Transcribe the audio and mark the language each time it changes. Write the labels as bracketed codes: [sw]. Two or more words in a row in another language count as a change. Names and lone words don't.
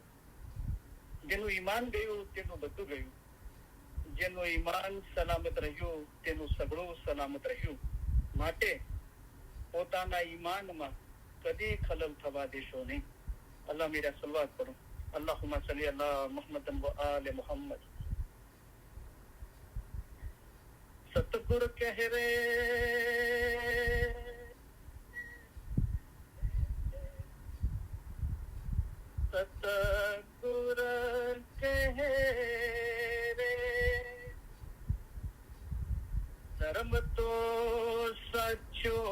[gu] જેનું ઈમાન ગયું તેનું બધું ગયું. જેનું ઈમાન સલામત રહ્યું તેનું સગળું સલામત રહ્યું. માટે પોતાના ઈમાનમાં કદી ખલલ થવા દેશો નહીં. [ur] اللہ میرا صلوات پڑھو. [ar] اللهم صلي على محمد وآل محمد. [sd] सतगुर कह रे सतगुर कह रे धर्म तो सचो